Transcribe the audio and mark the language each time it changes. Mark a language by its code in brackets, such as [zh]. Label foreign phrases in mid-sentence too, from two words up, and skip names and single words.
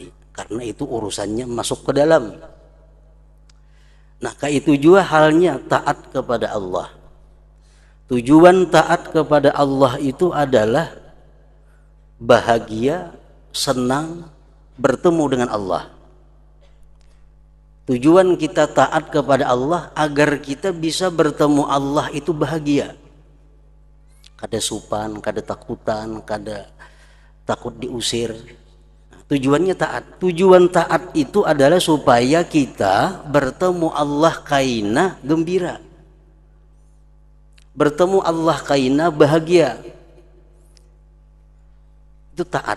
[id] Karena itu urusannya masuk ke dalam. Nah, kayak itu juga halnya taat kepada Allah. Tujuan taat kepada Allah itu adalah bahagia, senang, bertemu dengan Allah. Tujuan kita taat kepada Allah agar kita bisa bertemu Allah itu bahagia. [bjn] Kada supan, kada takutan, kada takut diusir. [id] Tujuannya taat. Tujuan taat itu adalah supaya kita bertemu Allah kaina gembira. Bertemu Allah kaina bahagia. Itu taat.